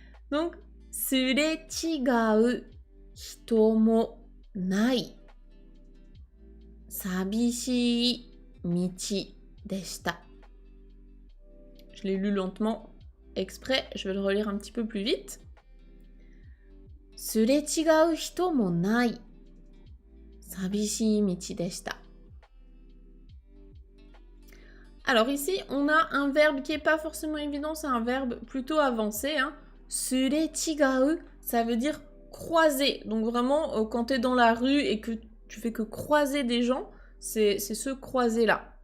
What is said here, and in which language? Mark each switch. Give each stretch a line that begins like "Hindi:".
Japanese: Donc, surechigau hito mo nai. 寂しい道でした。
French: Je l'ai lu lentement, exprès, je vais le relire un petit peu plus vite.
Japanese: すれ違う人もない寂しい道でした。
French: Alors ici, on a un verbe qui n'est pas forcément évident, c'est un verbe plutôt avancé. Hein. すれ違う, ça veut dire croiser. Donc vraiment, quand tu es dans la rue et que tu fais que croiser des gens, c'est ce croiser-là.